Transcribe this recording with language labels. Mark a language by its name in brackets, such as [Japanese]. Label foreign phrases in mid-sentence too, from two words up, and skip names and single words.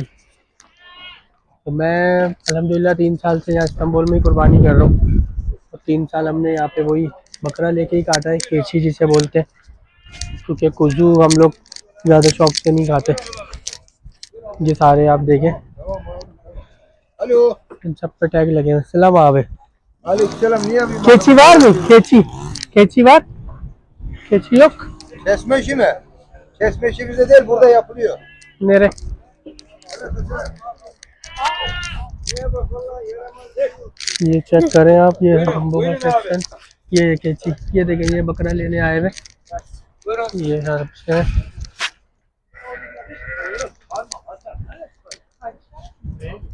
[Hindi] तो मैं अल्हम्दुलिल्लाह 3 साल से यहाँ इस्तांबुल में ही कुर्बानी कर रहा हूँ। तो 3 साल हमने यहाँ पे वही बकरा लेके ही काटा है, केची जिसे बोलते हैं। क्योंकि कुजू हम लोग ज़्यादा शौक से नहीं खाते। ये सारे आप देखें, हेलो, इन सब पे टैग लगे हैं। सलाम आवे [Turkish] keçi var mı? Keçi var. Keçi yok. kesme işi mi? Kesme işi bizde değil, burada yapılıyor. Nere? [Hindi] ये चेक करें आप, ये है बम्बू का सेक्शन। ये है keçi। ये देखें, ये बकरा लेने आए हुए। ये हर्ब्स है।